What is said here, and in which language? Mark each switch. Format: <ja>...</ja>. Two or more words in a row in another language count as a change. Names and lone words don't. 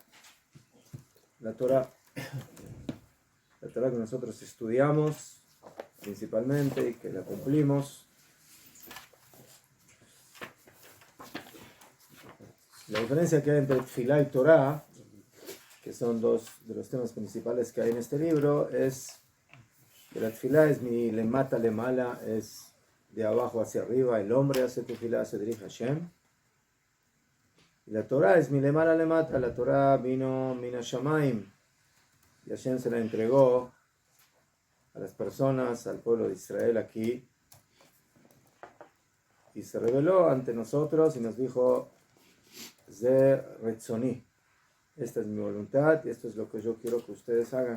<es>La Torah que nosotros estudiamos principalmente y que la cumplimos. La diferencia que hay entre Tefilá y Torah, que son dos de los temas principales que hay en este libro, es que la Tefilá es</es> <he>מלמטה למעלה,</he> <es>es de abajo hacia arriba, el hombre hace Tefilá, se dirige a Hashem. Y la Torah es</es> <he>מלמעלה למטה,</he> <es>la Torah vino</es> <he>מן השמים,</he> <es>y Hashem se la entregó a las personas, al pueblo de Israel aquí, y se reveló ante nosotros y nos dijo:</es> <he>זה רצוני,</he> <es>esta es mi voluntad y esto es lo que yo quiero que ustedes hagan.</es>